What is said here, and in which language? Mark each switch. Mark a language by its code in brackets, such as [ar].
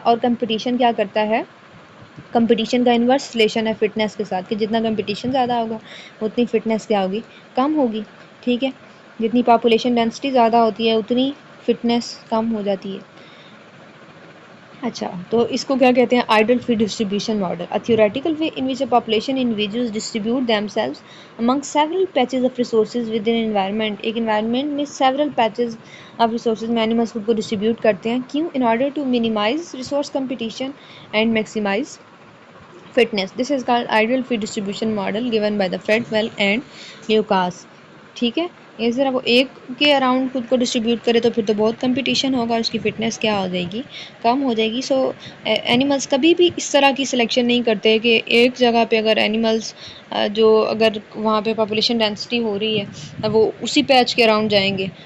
[ur] اور کمپٹیشن کیا کرتا ہے، کمپٹیشن کا انورس ریلیشن ہے فٹنس کے ساتھ، کہ جتنا کمپٹیشن زیادہ ہوگا اتنی فٹنس کیا ہوگی، کم ہوگی. ٹھیک ہے. جتنی پاپولیشن ڈینسٹی زیادہ ہوتی ہے اتنی فٹنس کم ہو جاتی ہے. اچھا، تو اس کو کیا کہتے ہیں، آئیڈل فی distribution model. [en] A theoretical way in which a population individuals distribute themselves among several patches of resources within an environment. [ur] ایک environment میں [en] several patches of resources [ur] میں animals خود کو ڈسٹریبیوٹ کرتے ہیں. کیوں؟ [en] In order to minimize resource competition and maximize fitness. This is called ideal fee distribution model given by the Fredwell and Lucas. [ur] ٹھیک ہے. اس طرح وہ ایک کے اراؤنڈ خود کو ڈسٹریبیوٹ کرے تو پھر تو بہت کمپٹیشن ہوگا، اس کی فٹنس کیا ہو جائے گی، کم ہو جائے گی. سو اینیملز کبھی بھی اس طرح کی سلیکشن نہیں کرتے کہ ایک جگہ پہ اگر اینیملز جو اگر وہاں پہ پاپولیشن ڈینسٹی ہو رہی ہے وہ اسی پیچ کے اراؤنڈ جائیں گے.